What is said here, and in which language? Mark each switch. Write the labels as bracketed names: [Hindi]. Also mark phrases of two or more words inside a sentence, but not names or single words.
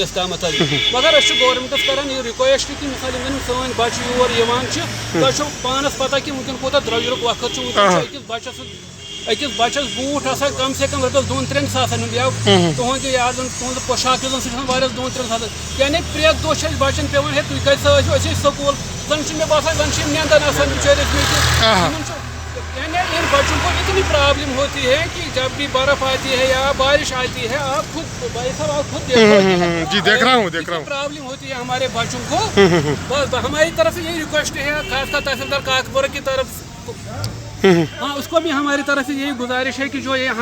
[Kashmiri] یس تامتھ حظ مگر أسۍ چھِ گورمنٹس کران یہِ رِکویسٹ کہ مثال یِم زن سٲنۍ بچہِ یور یِوان چھِ تۄہہِ چھو پانس پتہ کہ وٕنکیٚن کوٗتاہ درٛۄجرُک وقت چھُ وٕنکیٚن چھُ أکِس بچس بوٗٹھ آسان کم سے کم رۄپیس 2-3 ساسن ہُنٛد یا تُہُنٛد یاد تُہُنٛد پوشاک یُس زن سُہ چھُ آسان واریاہ 2-3 ساسن یعنی پرٛٮ۪تھ دۄہ چھِ اَسہِ بچن پیوان ہے تُہۍ کتہِ ٲسِو أسۍ ٲسۍ سکوٗل زن چھُ مےٚ باسان زن چھِ یِم نینٛدن آسان بِچٲرِس یعنی [Urdu] ان بچوں کو اتنی پرابلم ہوتی ہے کہ جب بھی برف آتی ہے یا بارش آتی ہے آپ خود بھائی صاحب آپ خود جی دیکھ رہا ہوں پرابلم ہوتی ہے ہمارے بچوں کو بس ہماری طرف سے یہی ریکویسٹ ہے خاص کر تحصیلدار کاکپورہ کی طرف ہاں اس کو بھی ہماری طرف سے یہی گزارش ہے کہ جو یہ